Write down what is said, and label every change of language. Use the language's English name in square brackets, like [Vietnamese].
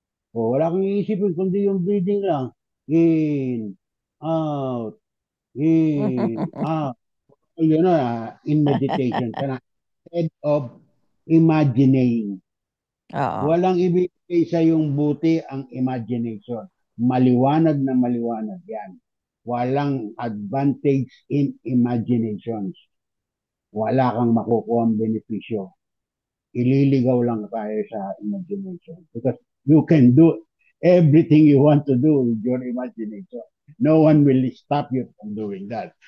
[Filipino] O, wala kang iisipin kundi yung breathing lang. Out, in, out. Yun na, in meditation ka na. [English] Instead of imagining. [Filipino] Oo. Walang ibigay sa yung buti ang imagination. Maliwanag na maliwanag yan. Walang [English] advantage in imaginations. [Filipino] Wala kang makukuha ang benepisyo. Ililigaw lang tayo sa imagination. [English] Because you can do everything you want to do with your imagination. No one will stop you from doing that.